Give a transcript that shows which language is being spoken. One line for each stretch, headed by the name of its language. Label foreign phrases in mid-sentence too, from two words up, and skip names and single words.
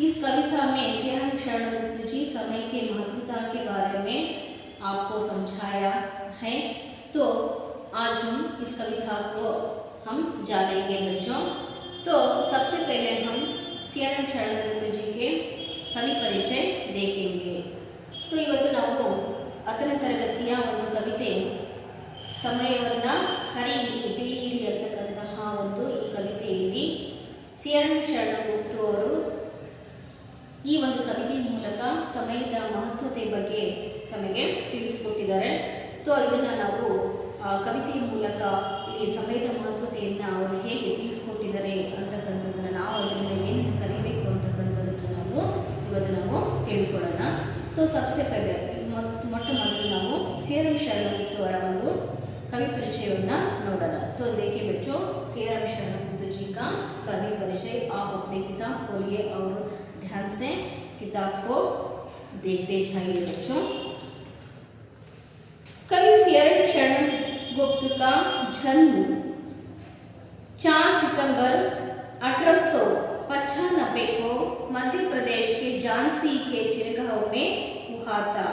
Hindi: इस कविता में सियाराम शरण गुप्त जी समय के महत्वता के बारे में आपको समझाया है। तो आज हम इस कविता को हम जानेंगे बच्चों। तो सबसे पहले हम सियाराम शरण गुप्त जी के कवि परिचय देखेंगे।
Kannada: तो ಇವತ್ತು ನಾವು 10ನೇ ತರಗತಿಯ ಒಂದು ಕವಿತೆ ಸಮಯವನ್ನು ಹರಿಯಿರಿ ತಿಳಿಯಿರಿ ಅಂತಕ್ಕಂತಹ ಒಂದು ಈ ಕವಿತೆಯಲ್ಲಿ ಸಿಯಾರಾಮ್ ಶರಣ ಗುಪ್ತ ಅವರು ಈ ಒಂದು ಕವಿತೆಯ ಮೂಲಕ ಸಮಯದ ಮಹತ್ವತೆ ಬಗ್ಗೆ ತಮಗೆ ತಿಳಿಸಿಕೊಟ್ಟಿದ್ದಾರೆ। तो ಇದನ್ನು ನಾವು ಕವಿತೆಯ ಮೂಲಕ ಈ ಸಮಯದ ಮಹತ್ವತೆಯನ್ನು ಅವರು ಹೇಗೆ ತಿಳಿಸಿಕೊಟ್ಟಿದ್ದಾರೆ ಅಂತಕ್ಕಂಥದ್ದನ್ನು ನಾವು ಅದರಿಂದ ಏನೇನು ಕಲಿಬೇಕು ಅಂತಕ್ಕಂಥದ್ದನ್ನು ನಾವು ಇವತ್ತು ನಾವು ತಿಳ್ಕೊಳ್ಳೋಣ।
Hindi: तो सबसे पहले
Kannada: ಮೊಟ್ಟ ಮೊದಲು ನಾವು ಸಿಯಾರಾಮ್ ಶರಣ ಗುಪ್ತ ಅವರ ಒಂದು ಕವಿ ಪರಿಚಯ ನೋಡೋಣ।
Hindi: तो देखिए बच्चों, सियाराम शरण गुप्त जी का कवि परिचय आप अपने किताब खोलिए और ध्यान से किताब को देखते जाइए बच्चों। कवि सियाराम शरण गुप्त का जन्म 4 सितंबर 1895 को मध्य प्रदेश के झांसी के चिरगांव में हुआ था।